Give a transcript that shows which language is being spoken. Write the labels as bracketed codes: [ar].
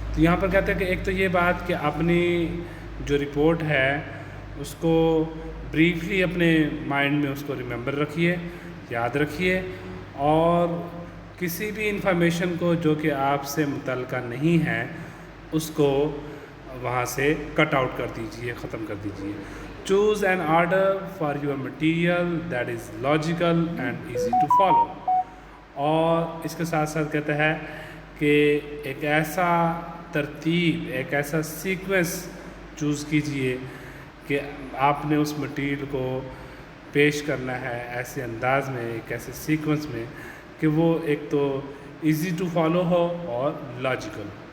[ur] تو یہاں پر کہتے ہیں کہ ایک تو یہ بات کہ اپنی جو رپورٹ ہے اس کو بریفلی اپنے مائنڈ میں اس کو ریممبر رکھیے، یاد رکھیے، اور کسی بھی انفارمیشن کو جو کہ آپ سے متعلقہ نہیں ہے اس کو وہاں سے کٹ آؤٹ کر دیجیے، ختم کر دیجیے. [en] Choose an order for your material that is logical and easy to follow. [ur] اور اس کے ساتھ ساتھ کہتا ہے کہ ایک ایسا ترتیب، ایک ایسا سیکوینس چوز کیجئے کہ آپ نے اس مٹیریل کو پیش کرنا ہے ایسے انداز میں، ایک ایسے سیکوینس میں کہ وہ ایک تو ایزی ٹو فالو ہو اور لاجیکل.